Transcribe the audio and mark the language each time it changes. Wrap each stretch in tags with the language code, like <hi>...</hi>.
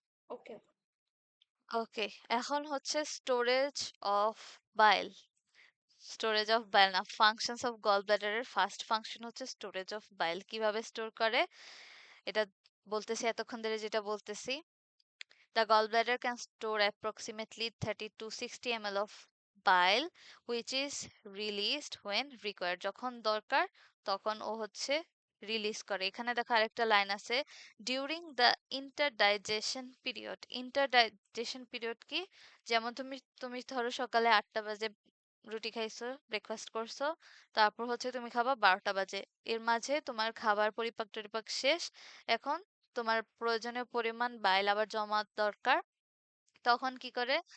<en>Okay. Okay,</en> <bn>এখন হচ্ছে</bn> <en>Storage of bile. Storage of bile না, functions of gall ব্লাডারের first function হচ্ছে storage of bile.</en> <bn>কিভাবে স্টোর করে এটা বলতেছি, এতক্ষণ ধরে যেটা বলতেছি।</bn> <en>The gallbladder can store approximately 30 to 60 ml of bile which is released when required.</en> <bn>যখন দরকার তখন ও হচ্ছে রিলিজ করে। এখানে দেখো আরেকটা লাইন আছে,</bn> <en>During the interdigestion period.</en> <bn>ইন্টারডাইজেশন পিরিয়ড কি? যেমন তুমি তুমি ধরো সকালে 8টা বাজে রুটি খাইছো, ব্রেকফাস্ট করছো, তারপর হচ্ছে তুমি খাবা 12টা বাজে। এর মাঝে তোমার খাবার পরিপাক টরিপাক শেষ, এখন তোমার প্রয়োজনীয় পরিমাণ বাইল আবার জমা দরকার। তখন কি করে?</bn>